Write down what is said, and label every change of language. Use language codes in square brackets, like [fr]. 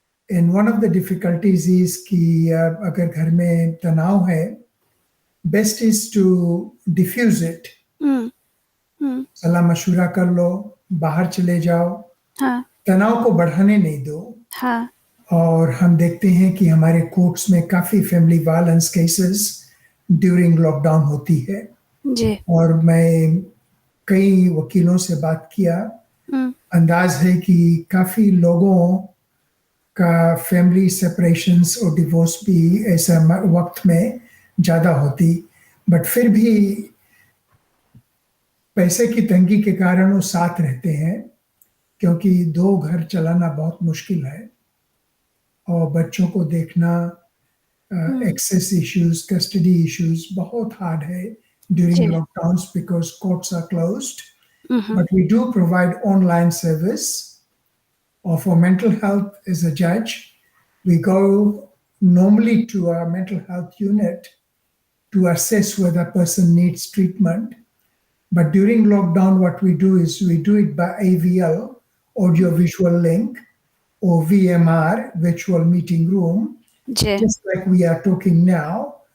[en] And one of the difficulties is [hi] कि अगर घर में तनाव है, [en] best is to diffuse it. [hi] सलाह मशूरा कर लो, बाहर चले जाओ, तनाव को बढ़ाने नहीं दो. और हम देखते हैं कि हमारे कोर्ट्स में काफी family violence cases during lockdown होती है. और मैं कई वकीलों से बात किया, अंदाज है कि काफी लोगों का फैमिली सेपरेशंस और डिवोर्स भी ऐसा वक्त में ज्यादा होती, बट फिर भी पैसे की तंगी के कारण वो साथ रहते हैं क्योंकि दो घर चलाना बहुत मुश्किल है और बच्चों को देखना, एक्सेस इश्यूज, कस्टडी इश्यूज बहुत हार्ड है [en] during lockdowns because courts are closed. But we do provide online service. Or for mental health as a judge, we go normally to our mental health unit to assess whether a person needs treatment. But during lockdown, what we do is we do it by AVL, audio visual link, or VMR, virtual meeting room, just like we are talking now.